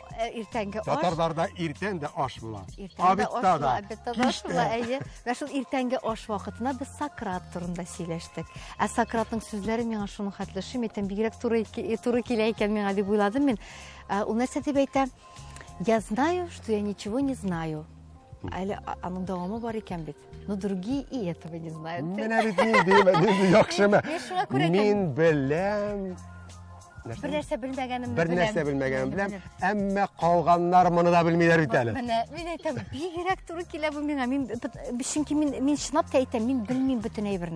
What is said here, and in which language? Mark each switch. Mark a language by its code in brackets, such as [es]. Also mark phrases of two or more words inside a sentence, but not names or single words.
[tt] Иртәнге аш. Татарларда иртән дә аш була. Обедта да. Әйе. Менә шул иртәнге аш вакытына без Сократ турында сөйләштек. Сократның сүзләре миңа шуның хәтле шимәйтән бигрәк туры килә икән миңа дип уйладым мин. Ул нәрсә дип әйтә? [ru] Я знаю, что я ничего не знаю. [tt] Әле аның дәвамы бар икән бит. [ru] Но другие и этого не знают. [tt] Менә бит инде яхшымы? Мин беләм Бер нәрсә белмәгәнемне Бер нәрсә белмәгәнем беләм, әмма калганнар моны да белмиләр бит әле. Менә мин әйтәм, бигрәк туры килә бу миңа. Чөнки мин чынлап та әйтәм, мин белмим бөтен әйберне.